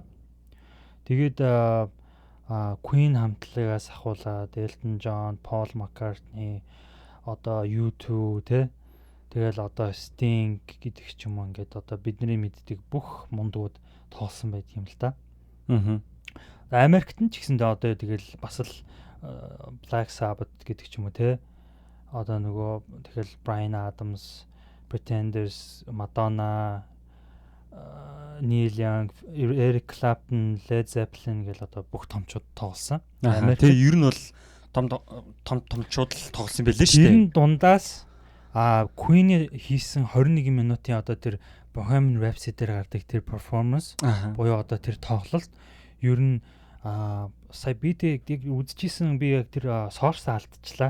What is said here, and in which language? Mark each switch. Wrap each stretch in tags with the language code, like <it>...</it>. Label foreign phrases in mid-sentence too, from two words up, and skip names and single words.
<mn>Тэгээд Queen хамтлагаас ахуулаад Elton John, Paul McCartney, одоо U2 те. Тэгэл одоо Sting гэдэг ч юм уу ингээд одоо бидний мэддэг бүх мундууд тоглосон байдаг юм л да. Америкт нь ч гэсэндээ одоо тэгэл бас л Black Sabbath гэдэг ч юм уу те. Одоо нөгөө тэгэл Bryan Adams, Pretenders, Madonna, Neil Young, Eric Clapton, Led Zeppelin гэл одоо бүх томчууд тоглосон. Тэгээ ер нь бол томчууд л тоглосон байлээ шүү дээ. Энэ дундаас Queen хийсэн 21 минутын одоо тэр Bohemian Rhapsody дээр гардаг тэр performance буюу одоо тэр тоглолт ер нь сая бидийг үзчихсэн би яг тэр source алдчихлаа.</mn>